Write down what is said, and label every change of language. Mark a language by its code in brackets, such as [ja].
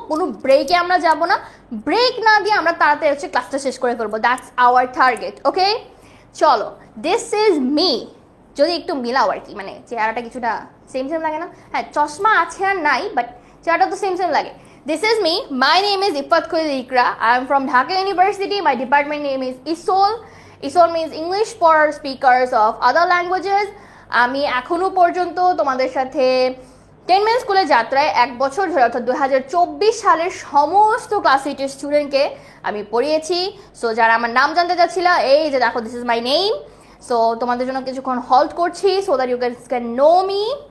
[bn] কোনো ব্রেকে আমরা যাব না, ব্রেক না দিয়ে আমরা তাড়াতাড়ি হচ্ছে ক্লাসটা শেষ করে ফেলবো। [en] That's our target. [bn] ওকে, চলো। [en] This is me. [bn] যদি একটু মিলাও আর কি, মানে চেহারাটা কিছুটা সেম লাগে না? হ্যাঁ, চশমা আছে আর নাই, বাট চেহারাটা তো সেম লাগে। [en] This is me. My name is Ifat Khalil Ikra. I am from Dhaka University. My department name is ISOL. ISOL means English for speakers of other languages. [bn] আমি এখনো পর্যন্ত তোমাদের সাথে 10 মিনিট স্কুলে যাত্রায় 1 বছর ধরে, অর্থাৎ 2024 সালের সমস্ত ক্লাস 8 স্টুডেন্টকে আমি পড়িয়েছি। সো যারা আমার নাম জানতে চাচ্ছিল, এই যে দেখো, [en] This is my name. [bn] So তোমাদের জন্য কিছুক্ষণ হল্ট করছি [en] So that you can know me.